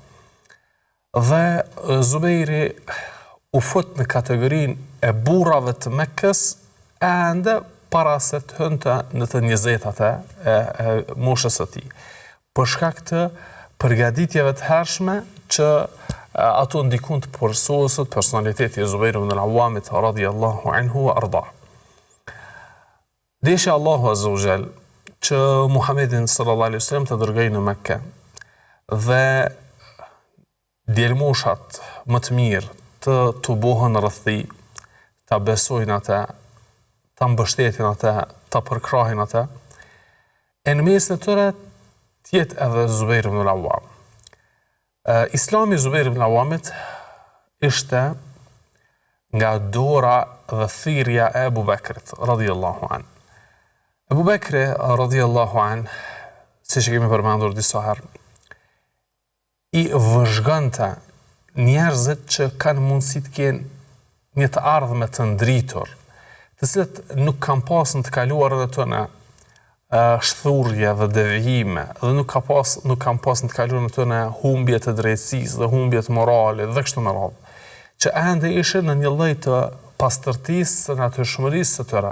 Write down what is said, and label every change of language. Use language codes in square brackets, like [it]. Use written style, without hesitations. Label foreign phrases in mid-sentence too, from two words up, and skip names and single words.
[sq] Dhe Zubairi u fut në kategorinë e burrave të Mekës ende para se të hynte në të 20-tat e moshës së tij. për shkak të përgatitjeve të hershme që ato ndikun të përsosit personaliteti e Zubair ibn al-Awwamit [ar] رضي الله عنه وأرضاه. [sq] Desha Allahu [ar] عز وجل [sq] që Muhammedin [ar] صلى الله عليه وسلم [sq] të dërgoi në Mekke dhe djelmoshat më të mirë të bohën rrëthi, ta besojnë atë, ta mbështetin atë, ta përkrahin atë, e në mes në tëre tjetë edhe Zubair ibn al-Awwam. Islami Zubair ibn al-Awwamit ishte nga dora dhe thirrja e Abu Bekrit, [ar] رضي الله عن. [sq] Abu Bekri, [ar] رضي الله عن, [sq] si që kemi përmendur disa herë, i vëzhgante njerëzit që kanë mundësi të kenë një të ardhme të ndritur, të cilët nuk kanë pas në të kaluar edhe tëne shthurje dhe devijime, dhe nuk kanë pas në të kaluar në tëne humbje të drejtësisë dhe humbje të morale dhe kështu me radhë, që ende ishe në një lloj të pastërtisë së natyrshmërisë së tyre.